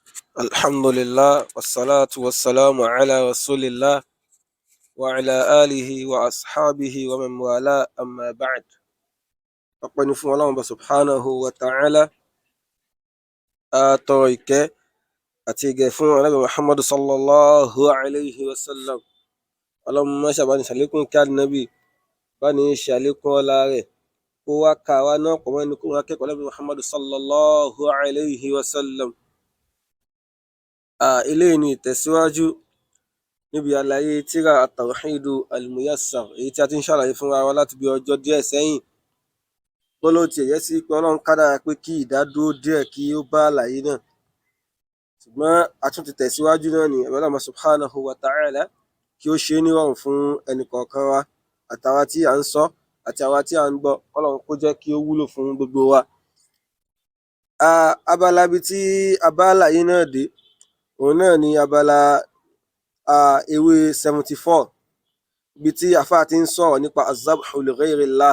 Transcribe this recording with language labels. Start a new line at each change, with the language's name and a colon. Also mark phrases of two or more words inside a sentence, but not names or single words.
Arabic: الحمد لله والصلاة والسلام على رسول الله وعلى آله وأصحابه ومن والاه أما بعد.
Yoruba: ọpẹ́ ni fún Ọlọ́run bá
Arabic: سبحانه وتعالى,
Yoruba: àtọrọ ìkẹ́ àti ìgẹ̀ fún Ànábì Muhammadu
Arabic: صلى الله عليه وسلم.
Yoruba: Ọlọ́run má ṣe bá ní ṣàlékún kí Ànábì bá ní ṣàlékún ọlá rẹ̀ kó wá kà wá náà pọ̀ mọ́ ẹni kó wá kẹ́kọ̀ọ́ Ànábì Muhammadu
Arabic: صلى الله عليه وسلم.
Yoruba: Eléyìí ni ìtẹ̀síwájú níbi àlàyé tírà at-Tawhidu al-Muyassar, èyí tí a ti ń ṣàlàyé fúnra wa láti bí ọjọ́ díẹ̀ sẹ́yìn. Bọ́lá tiẹ̀ yẹ sí pé Ọlọ́run kádàrá pé kí ìdádúró díẹ̀ kí ó bá àlàyé náà, ṣùgbọ́n a tún ti tẹ̀síwájú náà ní
Arabic: الله سبحانه وتعالى
Yoruba: kí ó ṣe é nírọ̀rùn fún ẹnìkọ̀ọ̀kan wa, àtàwa tí à ń sọ àti àwa tí à ń gbọ́. Ọlọ́run kó jẹ́ kí ó wúlò fún gbogbo wa. Abala ibi tí a bá àlàyé náà dé, òun náà ni abala ewé 74, ibi tí àfáà ti ń sọ̀rọ̀ nípa
Arabic: الذبح لغير الله.